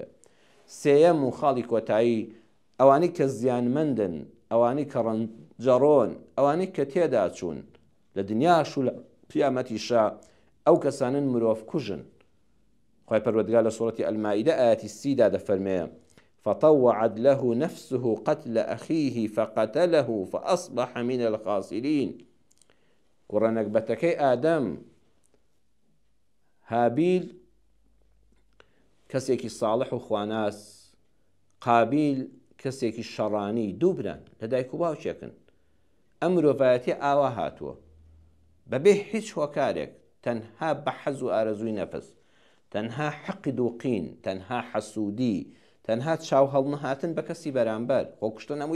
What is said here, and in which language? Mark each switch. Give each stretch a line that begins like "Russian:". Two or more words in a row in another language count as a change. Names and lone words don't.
Central Kurdish: سێیەم و خاڵی کۆتایی ئەوانەی کە زیانمەندن ئەوانەی کە ڕەنجەڕۆن ئەوانەی کە تێدا چوون لە دنیاش و لە قیامەتیشا ئەو کەسانن مرۆڤ کوژن خۆی پەروەردگار لە سوورەتی ئەلمائیدە ئاەتی 30 دەفەرمێ
Arabic: فطوعت له نفسه قتل أخيه فقتله فأصبح من الخاسرين
Central Kurdish: کوڕەنەکبەتەکەی ئادەم هابیل کەسێکی ساڵح و خواناس قابیل کەسێکی شەڕانی دوو بران لە دایک و باوکێکن ئەم مرۆڤایەتی ئاوا هاتووە بەبێ هیچ هۆکارێک تەنها بە حەز و ئارەزووی نەفس تەنها حەقد و قین تەنها حەسوودی تەنها چاو هەڵنەهاتن بە کەسی بەرامبەر خۆکوشتن هەمووی